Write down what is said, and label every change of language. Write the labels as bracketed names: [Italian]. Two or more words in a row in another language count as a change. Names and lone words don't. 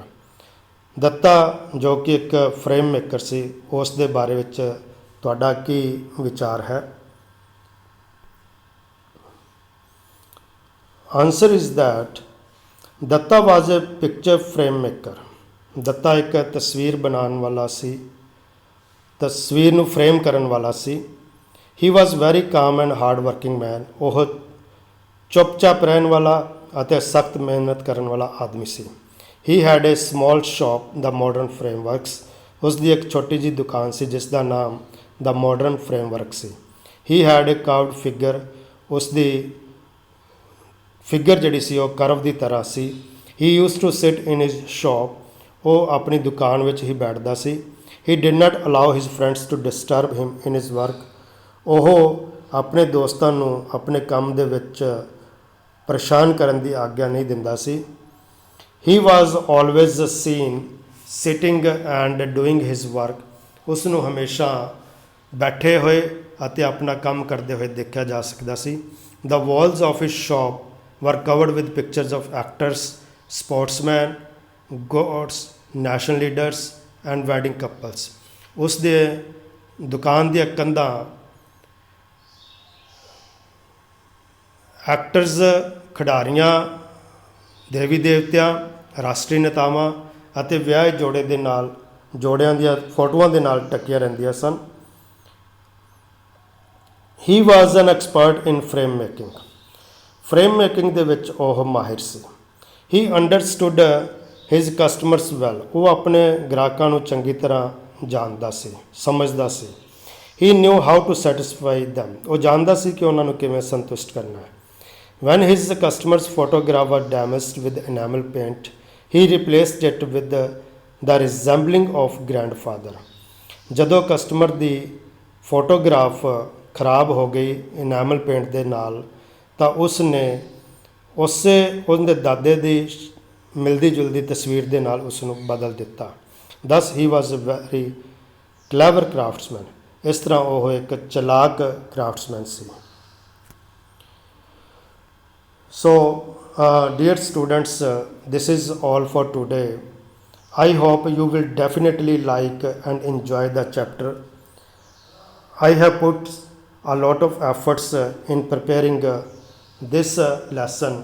[Punjabi] ਦੱਤਾ ਜੋ ਕਿ ਇੱਕ [English] frame maker [Punjabi] ਸੀ, ਉਸ ਦੇ ਬਾਰੇ ਵਿੱਚ ਤੁਹਾਡਾ ਕੀ ਵਿਚਾਰ ਹੈ? [English] Answer is that Datta was a picture frame maker. [Punjabi] ਦੱਤਾ ਇੱਕ ਤਸਵੀਰ ਬਣਾਉਣ ਵਾਲਾ ਸੀ, ਤਸਵੀਰ ਨੂੰ ਫਰੇਮ ਕਰਨ ਵਾਲਾ ਸੀ। [English] He was very calm and hard working man. [Punjabi] ਉਹ ਚੁੱਪਚਾਪ ਰਹਿਣ ਵਾਲਾ ਅਤੇ ਸਖਤ ਮਿਹਨਤ ਕਰਨ ਵਾਲਾ ਆਦਮੀ ਸੀ। [English] He had a small shop, The Modern Frameworks. [Punjabi] ਉਸ ਦੀ ਇੱਕ ਛੋਟੀ ਜਿਹੀ ਦੁਕਾਨ ਸੀ ਜਿਸ ਦਾ ਨਾਮ The Modern Framework ਸੀ। [English] He had a curved figure. [Punjabi] ਉਸ ਦੀ ਫਿਗਰ ਜਿਹੜੀ ਸੀ ਉਹ ਕਰਵ ਦੀ ਤਰ੍ਹਾਂ ਸੀ। [English] He used to sit in his shop. [Punjabi] ਉਹ ਆਪਣੀ ਦੁਕਾਨ ਵਿੱਚ ਹੀ ਬੈਠਦਾ ਸੀ। [English] He did not allow his friends to disturb him in his work. [Punjabi] ਉਹ ਆਪਣੇ ਦੋਸਤਾਂ ਨੂੰ ਆਪਣੇ ਕੰਮ ਦੇ ਵਿੱਚ ਪਰੇਸ਼ਾਨ ਕਰਨ ਦੀ ਆਗਿਆ ਨਹੀਂ ਦਿੰਦਾ ਸੀ। [English] He was always seen sitting and doing his work. [Punjabi] ਉਸ ਨੂੰ ਹਮੇਸ਼ਾ ਬੈਠੇ ਹੋਏ ਅਤੇ ਆਪਣਾ ਕੰਮ ਕਰਦੇ ਹੋਏ ਦੇਖਿਆ ਜਾ ਸਕਦਾ ਸੀ। [English] The walls of his shop were covered with pictures of actors, sportsmen, gods, national leaders and wedding couples. [Punjabi] ਉਸ ਦੇ ਦੁਕਾਨ ਦੀਆਂ ਕੰਧਾਂ ਐਕਟਰਸ, ਖਿਡਾਰੀਆਂ, ਦੇਵੀ ਦੇਵਤਿਆਂ, ਰਾਸ਼ਟਰੀ ਨੇਤਾਵਾਂ ਅਤੇ ਵਿਆਹੇ ਜੋੜਿਆਂ ਦੀਆਂ ਫੋਟੋਆਂ ਦੇ ਨਾਲ ਟਕੀਆਂ ਰਹਿੰਦੀਆਂ ਸਨ। [English] He was an expert in frame making. frame making [Punjabi] ਦੇ ਵਿੱਚ ਉਹ ਮਾਹਿਰ ਸੀ। [English] He understood his customers well. [Punjabi] ਉਹ ਆਪਣੇ ਗ੍ਰਾਹਕਾਂ ਨੂੰ ਚੰਗੀ ਤਰ੍ਹਾਂ ਜਾਣਦਾ ਸੀ, ਸਮਝਦਾ ਸੀ। [English] He knew how to satisfy them. [Punjabi] ਉਹ ਜਾਣਦਾ ਸੀ ਕਿ ਉਹਨਾਂ ਨੂੰ ਕਿਵੇਂ ਸੰਤੁਸ਼ਟ ਕਰਨਾ ਹੈ। [English] When his customer's photograph was damaged with enamel paint, he replaced it with the resembling of grandfather. [Punjabi] ਜਦੋਂ ਕਸਟਮਰ ਦੀ ਫੋਟੋਗ੍ਰਾਫ ਖਰਾਬ ਹੋ ਗਈ [English] enamel paint [Punjabi] ਦੇ ਨਾਲ, ਤਾਂ ਉਸ ਨੇ ਉਹਦੇ ਦਾਦੇ ਦੀ ਮਿਲਦੀ ਜੁਲਦੀ ਤਸਵੀਰ ਦੇ ਨਾਲ ਉਸ ਨੂੰ ਬਦਲ ਦਿੱਤਾ। [English] Thus he was a very clever craftsman. [Punjabi] ਇਸ ਤਰ੍ਹਾਂ ਉਹ ਇੱਕ ਚਲਾਕ ਕ੍ਰਾਫਟਸਮੈਨ ਸੀ। [English] So dear students, this is all for today. I hope you will definitely like and enjoy the chapter. I have put a lot of efforts in preparing this lesson.